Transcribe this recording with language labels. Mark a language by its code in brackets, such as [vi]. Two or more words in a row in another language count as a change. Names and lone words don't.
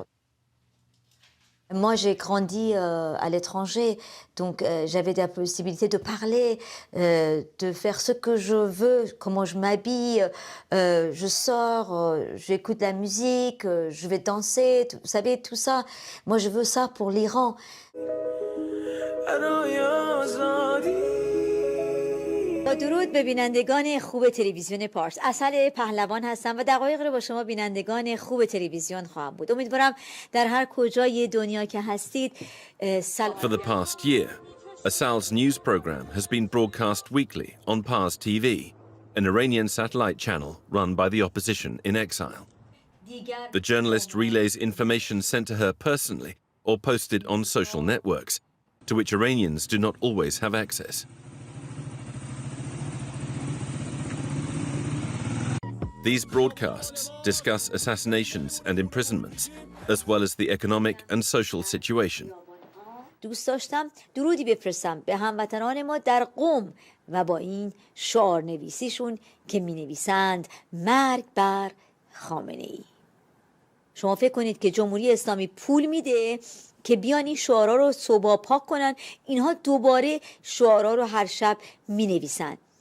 [fr] Moi, j'ai grandi à l'étranger, donc j'avais la possibilité de parler, de faire ce que je veux, comment je m'habille, je sors, j'écoute la musique, je vais danser, vous savez, tout ça. Moi, je veux ça pour l'Iran. [fa] با درود به بینندگان خوب تلویزیون پارس، اصل پهلوان هستم و دقایق رو با شما بینندگان خوب تلویزیون خواهم بود. امیدوارم در هر کجای دنیا که هستید [en] For the past year, Asal's news program has been broadcast weekly on Pars TV, an Iranian satellite channel run by the opposition in exile. The journalist relays information sent to her personally or posted on social networks, to which Iranians do not always have access. These broadcasts discuss assassinations and imprisonments, as well as the economic and social situation. [fa] دوست داشتم درودی بفرستم به هموطنان ما در قم و با این شعار نویسیشون که می نویسند مرگ بر خامنه‌ای. شما فکر کنید که جمهوری اسلامی پول میده که بیان این شعارها رو صبح پاک کنن، اینها دوباره شعارها رو هر شب می نویسن.